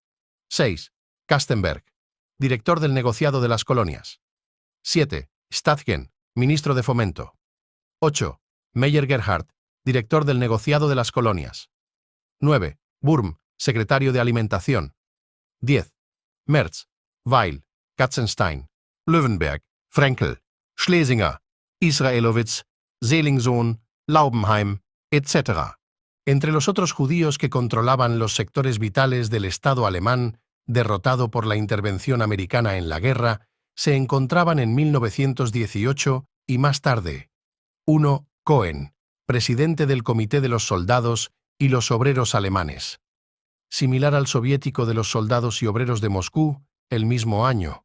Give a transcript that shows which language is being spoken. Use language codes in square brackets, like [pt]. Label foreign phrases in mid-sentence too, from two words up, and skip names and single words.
[es] 6. Kastenberg, director del negociado de las colonias. 7. Stadgen, ministro de Fomento. 8. Meyer Gerhardt, director del negociado de las colonias. 9. Burm, secretario de Alimentación. 10. Merz, Weil, Katzenstein, Löwenberg, Frenkel, Schlesinger, Israelowitz, Selingsohn, Laubenheim, etc. Entre los otros judíos que controlaban los sectores vitales del Estado alemán, derrotado por la intervención americana en la guerra, se encontraban en 1918 y más tarde. 1. Cohen, presidente del Comité de los Soldados y los obreros alemanes, similar al soviético de los soldados y obreros de Moscú el mismo año.